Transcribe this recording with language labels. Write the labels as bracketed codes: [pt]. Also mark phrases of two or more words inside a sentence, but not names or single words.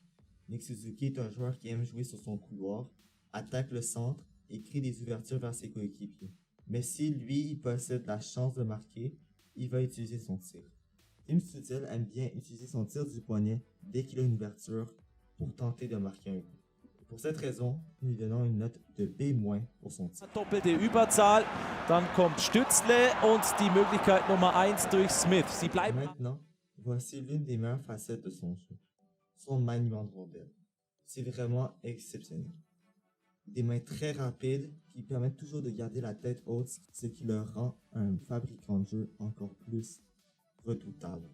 [fr] Nick Suzuki est un joueur qui aime jouer sur son couloir, attaque le centre et crée des ouvertures vers ses coéquipiers. Mais si lui, il possède la chance de marquer, il va utiliser son tir. Tim Stutzel aime bien utiliser son tir du poignet dès qu'il a une ouverture pour tenter de marquer un but. Pour cette raison, nous lui donnons une note de B- pour son tir. [de] Doppelte Überzahl, dann kommt Stützle und die Möglichkeit Nummer 1 durch Smith. Sie bleiben. [fr] Maintenant, voici l'une des meilleures facettes de son jeu, son maniement de rondelle. C'est vraiment exceptionnel. Des mains très rapides qui permettent toujours de garder la tête haute, ce qui le rend un fabricant de jeu encore plus redoutable.